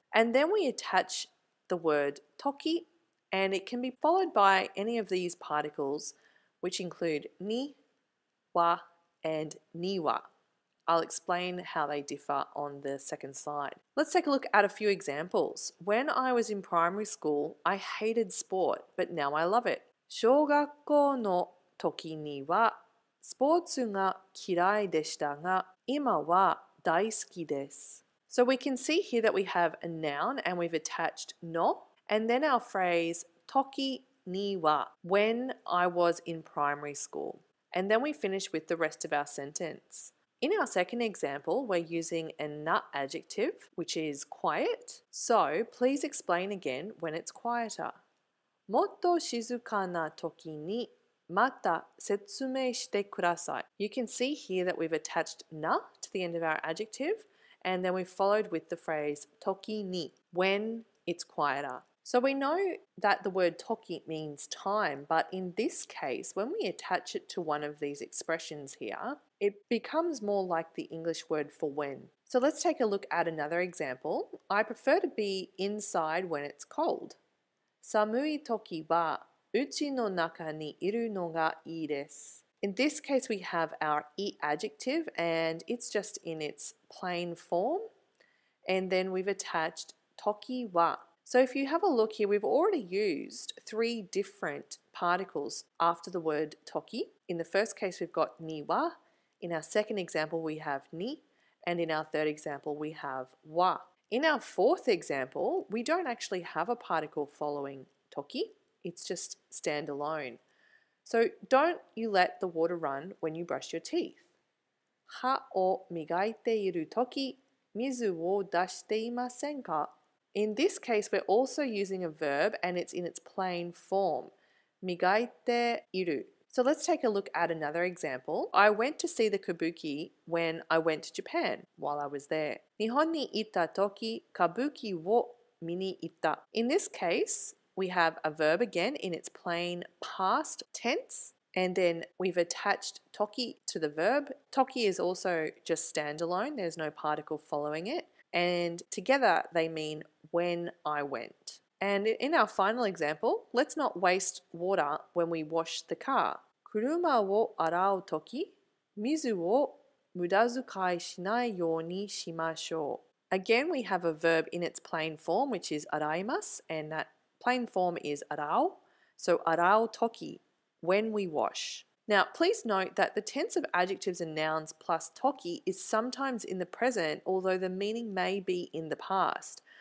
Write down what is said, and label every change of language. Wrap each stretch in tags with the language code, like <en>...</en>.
<en>And then we attach the word toki, and it can be followed by any of these particles, which include ni, wa, and niwa. I'll explain how they differ on the second slide. Let's take a look at a few examples. When I was in primary school, I hated sport, but now I love it.</en> <ja>小学校の時にはスポーツが嫌いでしたが、今は大好きです。</ja> <en>So we can see here that we have a noun and we've attached no, and then our phrase toki ni wa, when I was in primary school. And then we finish with the rest of our sentence. In our second example, we're using a na adjective, which is quiet. So please explain again when it's quieter.</en> <ja>もっと静かな時にまた説明してください.</ja> <en>You can see here that we've attached na to the end of our adjective, and then we've followed with the phrase toki ni, when it's quieter. So we know that the word toki means time, but in this case, when we attach it to one of these expressions here, it becomes more like the English word for when. So let's take a look at another example. I prefer to be inside when it's cold.</en> <ja>寒い時は家の中にいるのがいいです.</ja> <en>In this case, we have our e adjective, and it's just in its plain form. And then we've attached toki wa. So if you have a look here, we've already used 3 different particles after the word toki. In the first case, we've got ni wa. In our second example, we have ni. And in our third example, we have wa. In our fourth example, we don't actually have a particle following toki. It's just standalone. So don't you let the water run when you brush your teeth.</en> <ja>歯を磨いている時、水を出していませんか?</ja> <en>In this case, we're also using a verb and it's in its plain form.</en> <ja>磨いている.</ja> <en>So let's take a look at another example. I went to see the kabuki when I went to Japan while I was there.</en> <ja>日本に行った時、kabukiを見に行った.</ja> <en>In this case, we have a verb again in its plain past tense, and then we've attached toki to the verb. Toki is also just standalone. There's no particle following it. And together they mean when I went. And in our final example, let's not waste water when we wash the car.</en> <ja>車を洗うとき、水を無駄遣いしないようにしましょう.</ja> <en>Again, we have a verb in its plain form, which is araimasu, and that plain form is arau. So arau toki, when we wash. Now, please note that the tense of adjectives and nouns plus toki is sometimes in the present, although the meaning may be in the past.</en>